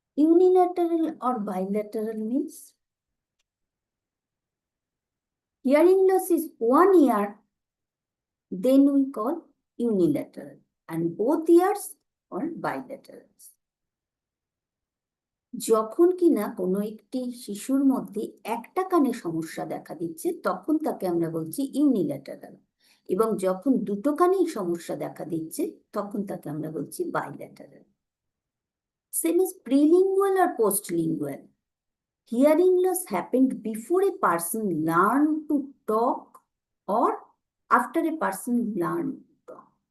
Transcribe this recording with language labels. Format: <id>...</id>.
<en>Unilateral or bilateral means hearing loss is one ear, then we call unilateral, and both ears are bilaterals.</en> <bn>যখন কিনা কোনো একটি শিশুর মধ্যে একটা কানে সমস্যা দেখা দিচ্ছে তখন তাকে আমরা বলছি ইউনিল্যাটারাল, এবং যখন দুটো কানেই সমস্যা দেখা দিচ্ছে তখন তাকে আমরা বলছি bilateral.</bn> <en>Same as prelingual or postlingual. Hearing loss happened before a person learned to talk or after a person learned to talk.</en>